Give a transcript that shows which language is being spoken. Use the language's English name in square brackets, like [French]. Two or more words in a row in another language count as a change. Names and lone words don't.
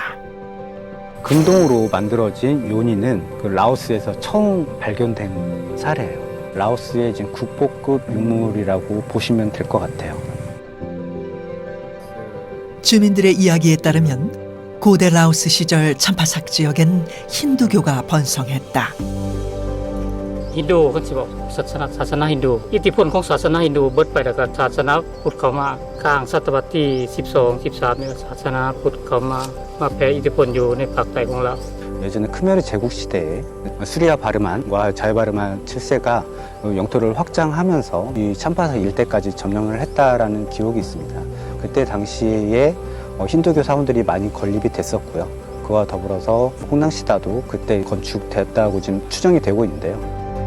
[Korean] 금동으로 만들어진 요니는 그 라오스에서 처음 발견된 사례예요. 라오스의 지금 국보급 유물이라고 보시면 될 것 같아요. 주민들의 이야기에 따르면 고대 라오스 시절 참파삭 지역엔 힌두교가 번성했다. [Lao] ຮິນດູເຂົາສິບອກສາສະໜາຮິນດູອິດທິພົນຂອງສາສະໜາຮິນດູເບີດໄປແລ້ວກໍສາສະໜາພຸດເຂົ້າມາຂ້າງສະຕະວັດທີ12, 13ເນ່ຍສາສະໜາພຸດເຂົ້າມາແຜ່ອິດທິພົນຢູ່ໃນພາກໃຕ້ຂອງເຮົາ [Korean] 예전에 크메르 제국 시대에 수리아 바르만과 자유바르만 7세가 영토를 확장하면서 이 참파삭 일대까지 점령을 했다라는 기록이 있습니다. 그때 당시에 힌두교 사원들이 많이 건립이 됐었고요. 그와 더불어서 홍랑시다도 그때 건축됐다고 지금 추정이 되고 있는데요.